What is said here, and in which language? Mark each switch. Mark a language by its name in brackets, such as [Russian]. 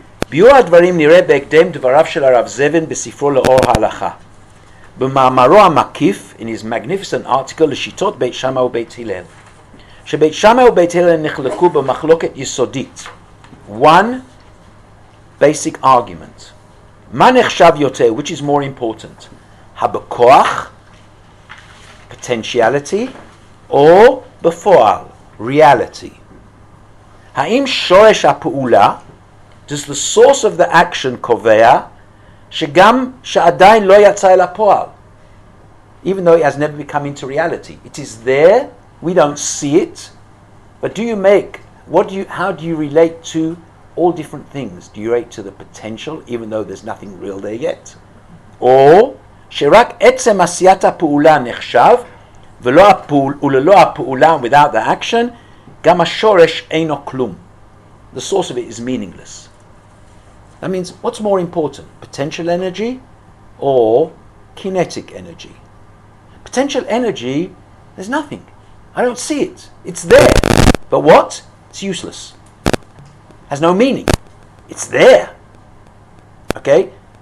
[Hebrew] ביאור הדברים נראה בהקדם דבריו של הרב זבן בספרו לאור ההלכה. במאמרו המקיף, [English] in his magnificent article, [Hebrew] לשיטות בית שמאי ובית הלל. שבית שמאי ובית הלל נחלקו במחלוקת יסודית. [English] One basic argument. [Hebrew] מה נחשב יותר, [English] which is more important? הבכוח, potentiality, or בפועל, reality. [Hebrew] האם שורש הפעולה, [English] does the source of the action [Hebrew] קובע שגם שעדיין לא יצא אל הפועל, [English] even though it has never become into reality, it is there We don't see it. But how do you relate to all different things? Do you relate to the potential, even though there's nothing real there yet? [Hebrew] Or, שרק עצם עשיית הפעולה נחשב, וללא הפעולה, [English] without the action, [Hebrew] גם השורש אינו כלום. [English] The source of it is meaningless. That means, what's more important? Potential energy or kinetic energy? Potential energy, there's nothing. I don't see it. It's there. But what? It's useless. Has no meaning. It's there. Okay?